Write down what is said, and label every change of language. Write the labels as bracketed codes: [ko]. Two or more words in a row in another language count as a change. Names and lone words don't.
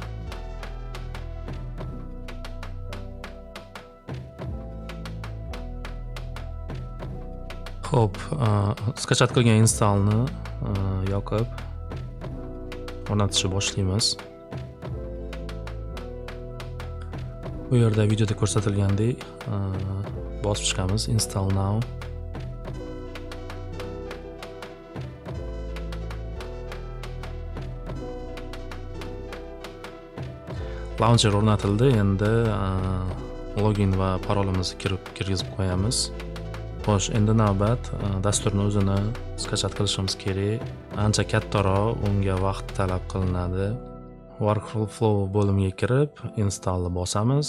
[uz] Xo'p, skachat qilgan installni yoqib o'rnatishni boshlaymiz. Bu yerda videoda ko'rsatilgandek bosib chiqamiz [en] install now. [uz] Launcher o'rnatildi. Endi login va parolimizni kirgizib qo'yamiz. Xo'sh, endi navbat dasturni o'zini skachat qilishimiz kerak. Ancha kattaroq, unga vaqt talab qilinadi. Workflow bo'limiga kirib, installni bosamiz.